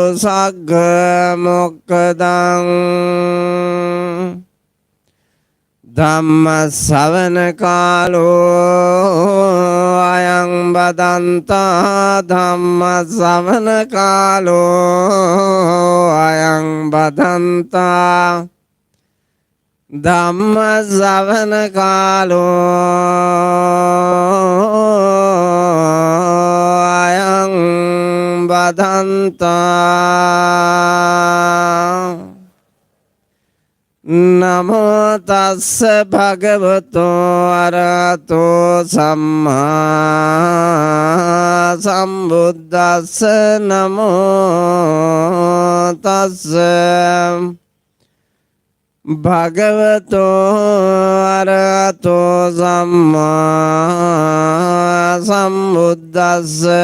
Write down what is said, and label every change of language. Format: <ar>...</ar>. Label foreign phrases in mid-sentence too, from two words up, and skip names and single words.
<pi>सग्गमोक्खदं धम्मश्रवण कालो अयं बदन्ता धम्मश्रवण कालो अयं बदन्ता धम्मश्रवण कालो अयं बदन्ता නමෝ තස්ස භගවතෝ අරහතෝ සම්මා සම්බුද්දස්ස නමෝ තස්ස භගවතෝ අරහතෝ සම්මා සම්බුද්දස්ස</pi>